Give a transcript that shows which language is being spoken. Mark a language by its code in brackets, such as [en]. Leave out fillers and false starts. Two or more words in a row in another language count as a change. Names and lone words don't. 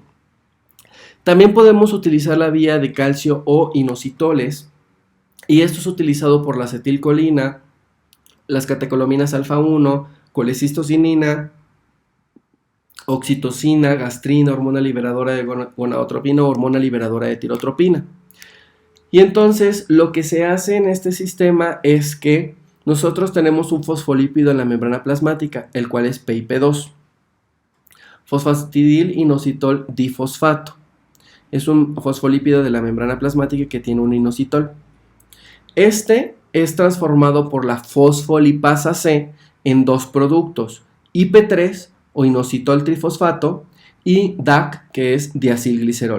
[es] También podemos utilizar la vía de calcio o inositoles, y esto es utilizado por la acetilcolina, las catecolaminas alfa 1, colecistocinina, oxitocina, gastrina, hormona liberadora de gonadotropina o hormona liberadora de tirotropina. Y entonces lo que se hace en este sistema es que nosotros tenemos un fosfolípido en la membrana plasmática, el cual es PIP2, fosfatidil inositol difosfato. Es un fosfolípido de la membrana plasmática que tiene un inositol. Este es transformado por la fosfolipasa C en dos productos, IP3 o inositol trifosfato y DAC, que es diacilglicerol.